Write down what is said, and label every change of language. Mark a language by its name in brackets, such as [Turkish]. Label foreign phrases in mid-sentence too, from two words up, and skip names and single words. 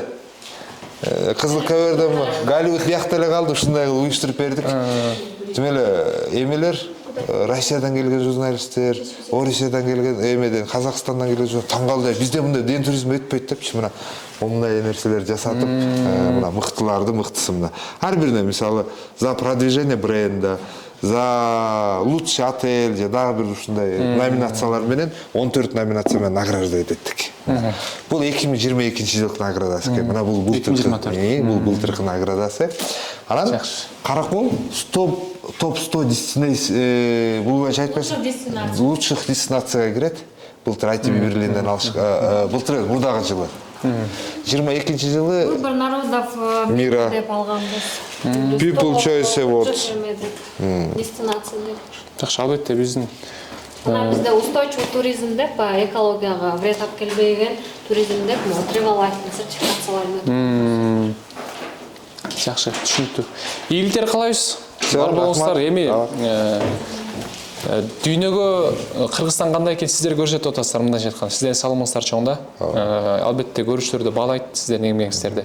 [Kyrgyz] Кызыл коверде Голливуд биякта эле калды, ушундай кылып уюштуруп бердик. Тим эле эмелер Россиядан келген журналисттер, Орусиядан келген, эмеден, Казакстандан келген журналисттер таң калды. Бизде мындай ден туризм өтпөйт депчи, мына мындай нерселер жасатып, мына мыктыларды мыктысы мына. Ар бирине мисалы [Russian] за продвижение бренда, за лучший отель [Kyrgyz] же дагы бир ушундай номинациялар менен 14 номинация менен награждать эттик. Бул 2022 жылдык наградасы экен. Мына бул былтыркы наградасы. Анан Каракол топ 100 дестинация бул боюнча айтпайсың. Лучших дестинацияга кирет. Былтыр ITB Берлинден алыш, былтыр мурдагы жылы. 22 жылы [Russian] Выбор народов мира [Kyrgyz] деп алганбыз. People Choice Award. Дестинация деп. Жакшы, албетте биздин Мына бизде [Russian] устойчивый туризм [Kyrgyz] деп, экологияга вред алып келбеген туризм деп, travel life сертификацияларын өтөп. жакшы, түшүнүктүү. Ийгиликтер каалайбыз. Бар болуңуздар. Эми дүйнөгө Кыргызстан кандай экен сиздер көрсөтүп атасыздар, мындайча айтканда. Сиздердин салымыңыздар чоң да. Албетте көрүүчүлөрдү баалайт сиздердин эмгегиңиздерди.